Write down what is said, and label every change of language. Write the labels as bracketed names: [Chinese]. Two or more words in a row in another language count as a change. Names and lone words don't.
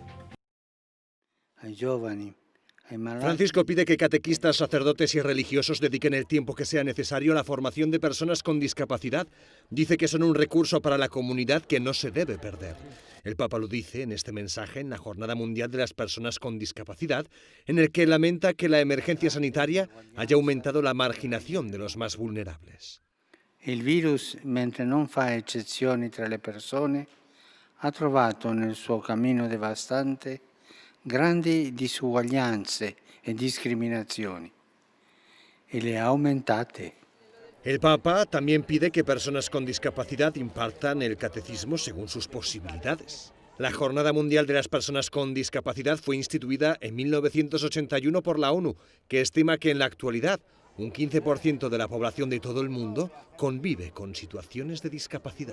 [Spanish] Francisco pide que catequistas, sacerdotes y religiosos dediquen el tiempo que sea necesario a la formación de personas con discapacidad. Dice que son un recurso para la comunidad que no se debe perder. El Papa lo dice en este mensaje en la Jornada Mundial de las Personas con Discapacidad, en el que lamenta que la emergencia sanitaria haya aumentado la marginación de los más vulnerables. [Italian] Il virus, mentre non fa eccezioni tra le persone, ha trovato nel suo cammino devastante grandi disuguaglianze e discriminazioni e le ha aumentate. [Spanish] El Papa también pide que personas con discapacidad impartan el catecismo según sus posibilidades. La Jornada Mundial de las Personas con Discapacidad fue instituida en 1981 por la ONU, que estima que en la actualidad un 15% de la población de todo el mundo convive con situaciones de discapacidad.